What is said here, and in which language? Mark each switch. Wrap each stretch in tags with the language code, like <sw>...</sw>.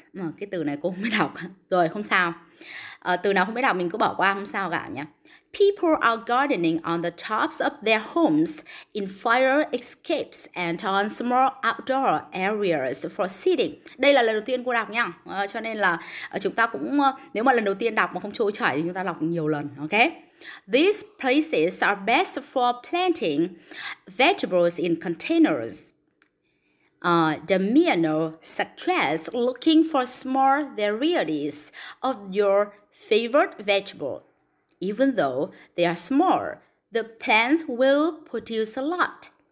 <vi>Cái từ này cô không biết đọc. Rồi, không sao. Từ nào không biết đọc mình cứ bỏ qua, không sao cả nhé.</vi> <en>People are gardening on the tops of their homes, in fire escapes, and on small outdoor areas for sitting.</en> <vi>Đây là lần đầu tiên cô đọc nha. Cho nên là chúng ta cũng, nếu mà lần đầu tiên đọc mà không trôi chảy thì chúng ta đọc nhiều lần.</vi> <en>Ok? These places are best for planting vegetables in containers. Damiano suggests looking for small varieties of your favorite vegetable. Even though they are small, the plants will produce a lot.</en>